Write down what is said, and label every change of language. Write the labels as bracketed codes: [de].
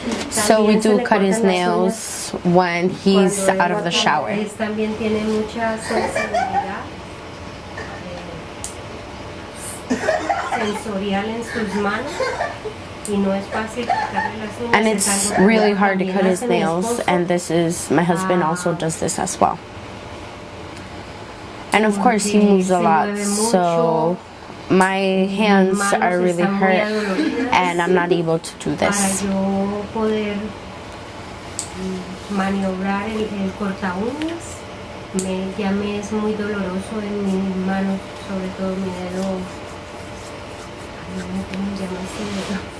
[en] So we do cut his nails when he's out of the shower. [es] También tiene mucha sensibilidad sensorial en sus manos y no es fácil quitarle las uñas. [en] And it's really hard to cut his nails, and my husband also does this as well. And of course he moves a lot, so my hands are really hurt and I'm not able to do this. [es] Para yo poder maniobrar el corta uñas, ya me es muy doloroso en mis manos, sobre todo mi dedo, ¿cómo se llama ese dedo?